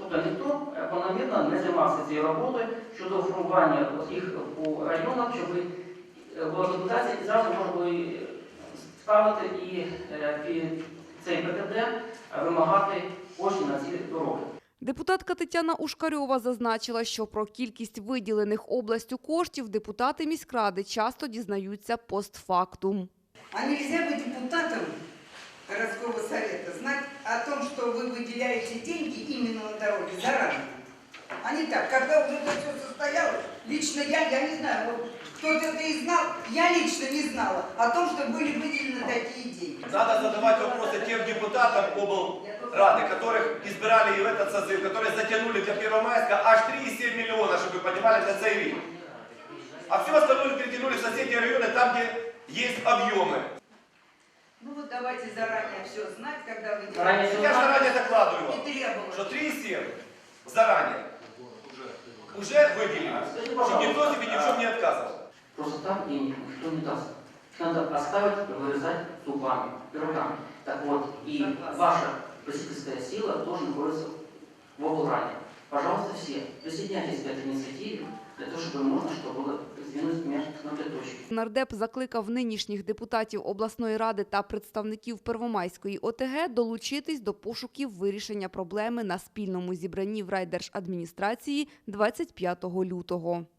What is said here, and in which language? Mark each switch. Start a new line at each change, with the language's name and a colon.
Ukrainian: Тобто ніхто планомірно не займався цією роботою щодо формування їх по районах, щоб була документація і зразу можна було ставити і цей ПКД вимагати коштів на ці дороги. Депутатка Тетяна Ушкарьова зазначила, що про кількість виділених областю коштів депутати міськради часто дізнаються постфактум.
Russian: А нельзя быть депутатом городского совета, знать о том, что вы выделяете деньги именно на дороги заранее. А не так, когда уже это все состоялось, лично я не знаю, вот кто-то это и знал, я лично не знала о том, что были выделены такие деньги. Надо задавать вопросы тем депутатам облрады, которых избирали и в этот созыв, которые затянули для Первомайска аж 3,7 миллиона, чтобы вы понимали,
Ukrainian: на цей рік.
Russian: А все остальное перетянули в соседние районы, там, где есть объемы. Ну вот давайте заранее все знать, когда вы Заранее Я же заранее докладываю вам, не требовали. что 3,7 заранее уже выделили, чтобы никто себе ни в чем не отказывал. Просто так денег никто не даст. Надо оставить, вырезать зубами, пирогами. Так вот, и ваша просительская сила тоже находится в облраде. Пожалуйста, все, присоединяйтесь к этой инициативе, для того, чтобы можно, чтобы было сдвинуть мяч на две точки.
Ukrainian: Нардеп закликав нинішніх депутатів обласної ради та представників Первомайської ОТГ долучитись до пошуків вирішення проблеми на спільному зібранні в райдержадміністрації 25 лютого.